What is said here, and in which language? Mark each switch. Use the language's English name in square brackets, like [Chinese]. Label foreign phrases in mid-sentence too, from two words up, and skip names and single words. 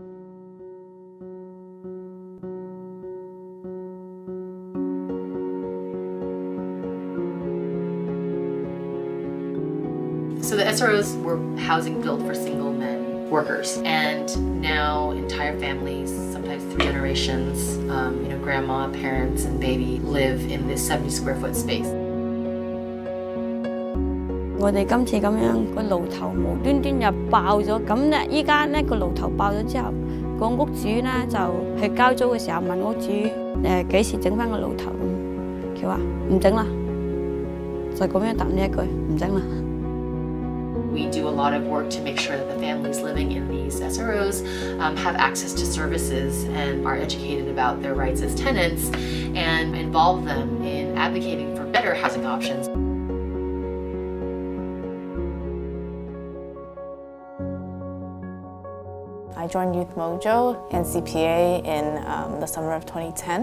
[English] So the SROs were housing built for single men workers, and now entire families, sometimes 3 generations, grandma, parents, and baby live in this 70 square foot space. [Cantonese] 我哋今次咁樣個爐頭無端端又爆咗，咁咧依家咧個爐頭爆咗之後，個屋主咧就去交租嘅時候問屋主幾時整翻個爐頭咁，佢話唔整啦，就咁樣答呢一句唔整啦。 [English] We do a lot of work to make sure that the families living in these SROs have access to services and are educated about their rights as tenants and involve them in advocating for better housing options. I joined Youth Mojo and CPA in the summer of 2010.